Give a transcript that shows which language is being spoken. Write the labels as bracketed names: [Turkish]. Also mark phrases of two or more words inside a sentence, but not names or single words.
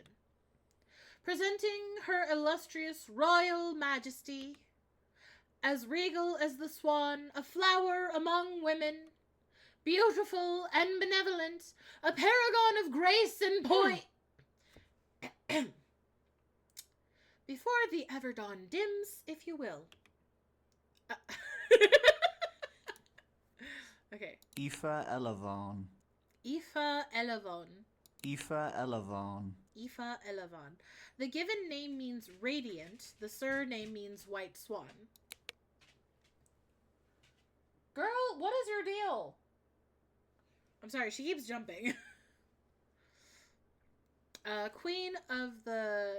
[English] Presenting her illustrious royal majesty, as regal as the swan, a flower among women, beautiful and benevolent, a paragon of grace and point. Before the Everdawn dims, if you will. Okay. Aoife Elavon. Aoife Elavon. Aoife Elavon. Aoife Elavon. The given name means radiant. The surname means white swan. Girl, what is your deal? I'm sorry, she keeps jumping. Queen of the...